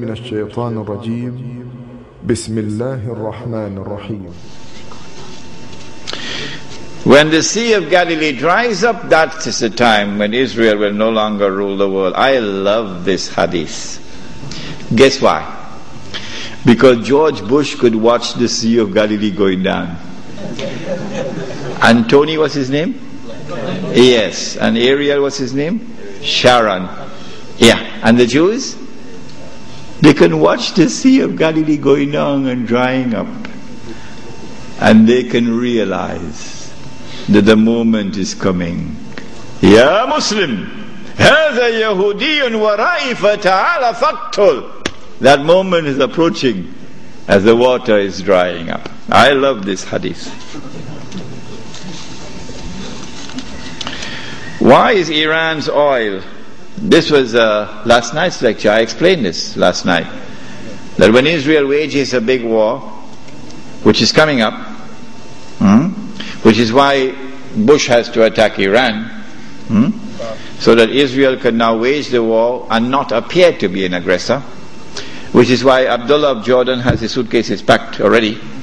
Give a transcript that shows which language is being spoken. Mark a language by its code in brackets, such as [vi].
[ar] الشيطان الرجيم بسم الله الرحمن الرحيم. [en] When the Sea of Galilee dries up, that is the time when Israel will no longer rule the world. I love this hadith. Guess why? Because George Bush could watch the Sea of Galilee going down. And Tony, what's his name? Yes. And Ariel, what's his name? Sharon. Yeah. And the Jews? They can watch the Sea of Galilee going down and drying up. And they can realize that the moment is coming. [ar] Ya Muslim, هذا يهودي ورائي فتعال فاقتل. [en] That moment is approaching as the water is drying up. I love this hadith. Why is Iran's oil? This was last night's lecture. I explained this last night. That when Israel wages a big war, which is coming up, which is why Bush has to attack Iran, so that Israel can now wage the war and not appear to be an aggressor, which is why Abdullah of Jordan has his suitcases packed already.